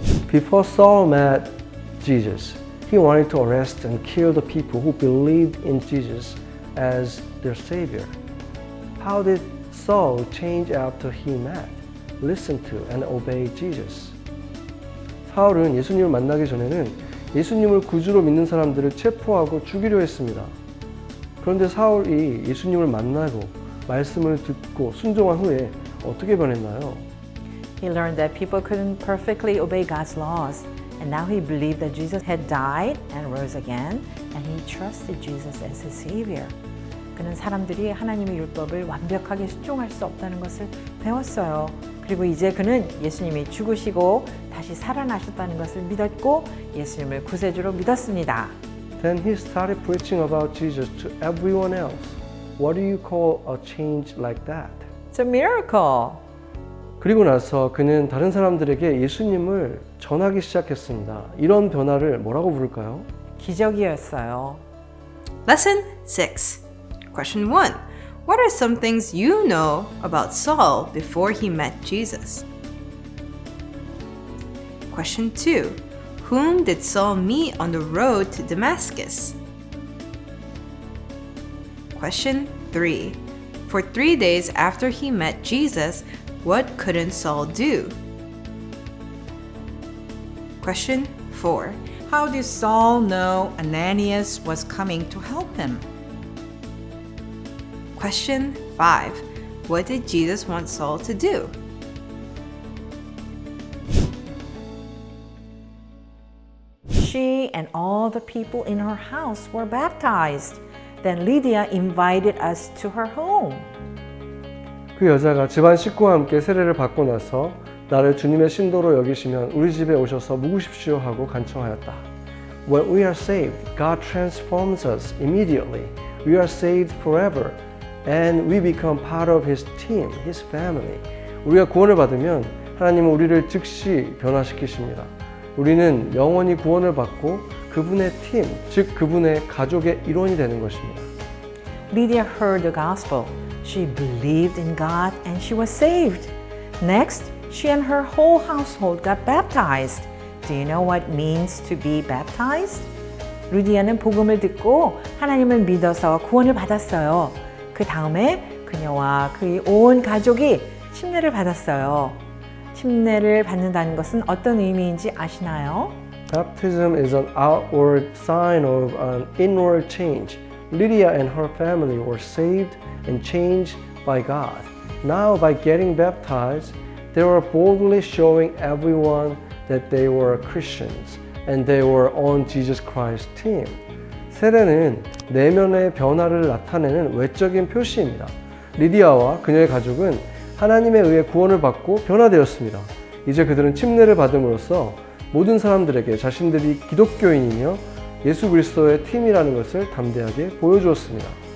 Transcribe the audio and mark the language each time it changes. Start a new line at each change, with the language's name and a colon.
English: Before Saul met Jesus, he wanted to arrest and kill the people who believed in Jesus as their Savior. How did Saul change after he met, listened to, and obeyed Jesus?
Korean: 사울은 예수님을 만나기 전에는 예수님을 구주로 믿는 사람들을 체포하고 죽이려 했습니다. 그런데 사울이 예수님을 만나고 말씀을 듣고 순종한 후에 어떻게 변했나요?
English: He learned that people couldn't perfectly obey God's laws, and now he believed that Jesus had died and rose again, and he trusted Jesus as his Savior.
Korean: 그는 사람들이 하나님의 율법을 완벽하게 순종할 수 없다는 것을 배웠어요. 그리고 이제 그는 예수님이 죽으시고 다시 살아나셨다는 것을 믿었고 예수님을 구세주로 믿었습니다.
English: Then he started preaching about Jesus to everyone else. What do you call a change like that? It's a miracle.
Korean: 그리고 나서 그는 다른 사람들에게 예수님을 전하기 시작했습니다. 이런 변화를 뭐라고 부를까요? 기적이었어요.
English: Lesson 6. Question 1. What are some things you know about Saul before he met Jesus? Question 2. Whom did Saul meet on the road to Damascus? Question 3. For 3 days after he met Jesus, what couldn't Saul do? Question 4. How did Saul know Ananias was coming to help him? Question 5. What did Jesus want Saul to do? She and all the people in her house were baptized. Then Lydia invited us to her home.
Korean: 그 여자가 집안 식구와 함께 세례를 받고 나서 나를 주님의 신도로 여기시면 우리 집에 오셔서 묵으십시오 하고 간청하였다.
English: When we are saved, God transforms us immediately. We are saved forever. And we become part of His team, His family.
Korean: 우리가 구원을 받으면 하나님은 우리를 즉시 변화시키십니다. 우리는 영원히 구원을 받고 그분의 팀, 즉 그분의 가족의 일원이 되는 것입니다.
English: Lydia heard the gospel. She believed in God and she was saved. Next, she and her whole household got baptized. Do you know what it means to be baptized?
Korean: 루디아는 복음을 듣고 하나님을 믿어서 구원을 받았어요. 그 다음에 그녀와 그의 온 가족이 침례를 받았어요. 침례를 받는다는 것은 어떤 의미인지 아시나요?
English: Baptism is an outward sign of an inward change. Lydia and her family were saved and changed by God. Now, by getting baptized, they were boldly showing everyone that they were Christians and they were on Jesus Christ's team.
Korean: 세례는 내면의 변화를 나타내는 외적인 표시입니다. 리디아와 그녀의 가족은 하나님에 의해 구원을 받고 변화되었습니다. 이제 그들은 침례를 받음으로써 모든 사람들에게 자신들이 기독교인이며 예수 그리스도의 팀이라는 것을 담대하게 보여주었습니다.